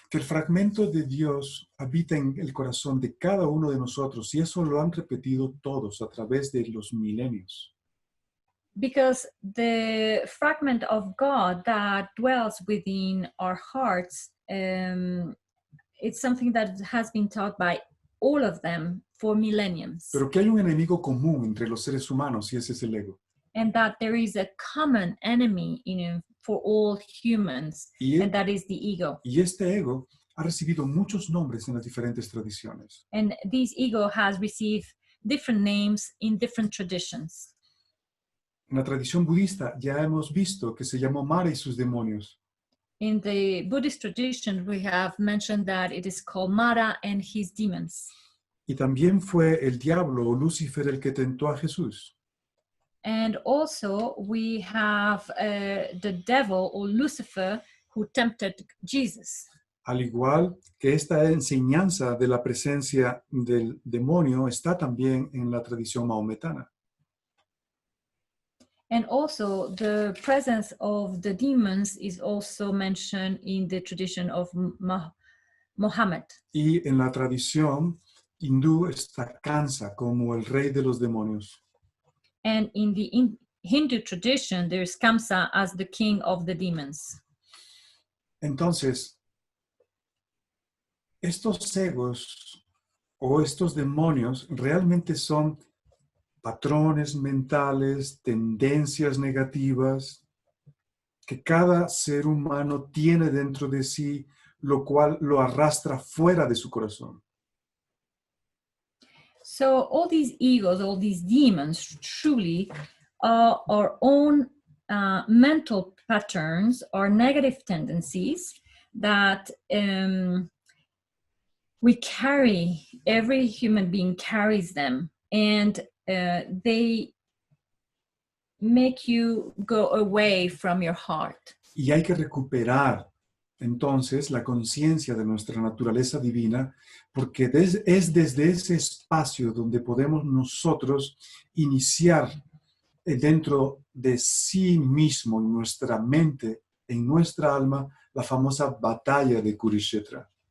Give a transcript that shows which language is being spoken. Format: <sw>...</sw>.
<es>Que el fragmento de Dios habita en el corazón de cada uno de nosotros y eso lo han repetido todos a través de los milenios.</es> <en>Because the fragment of God that dwells within our hearts, it's something that has been taught by all of them for millenniums.</en> <es>Pero que hay un enemigo común entre los seres humanos y ese es el ego.</es> <en>And that there is a common enemy for all humans, and that is the ego.</en> <es>Y este ego ha recibido muchos nombres en las diferentes tradiciones.</es> <en>And this ego has received different names in different traditions.</en> <es>En la tradición budista ya hemos visto que se llamó Mara y sus demonios.</es> <en>in the Buddhist tradition, we have mentioned that it is called Mara and his demons.</en> <es>Y también fue el diablo o Lucifer el que tentó a Jesús.</es> <en>And also we have the devil or Lucifer who tempted Jesus.</en> <es>Al igual que esta enseñanza de la presencia del demonio está también en la tradición maometana.</es> <en>And also the presence of the demons is also mentioned in the tradition of Muhammad.</en> <es>Y en la tradición hindú está Kansa como el rey de los demonios.</es> <en>And in the Hindu tradition, there's Kamsa as the king of the demons.</en> <es>Entonces, estos egos o estos demonios realmente son patrones mentales, tendencias negativas que cada ser humano tiene dentro de sí, lo cual lo arrastra fuera de su corazón.</es> <en>So all these egos, all these demons truly are our own mental patterns or negative tendencies that we carry, every human being carries them, and they make you go away from your heart.</en> <es>Y hay que recuperar entonces la conciencia de nuestra naturaleza divina, porque es desde ese espacio donde podemos nosotros iniciar dentro de sí mismo, en nuestra mente, en nuestra alma, la famosa batalla de Kurushetra.</es>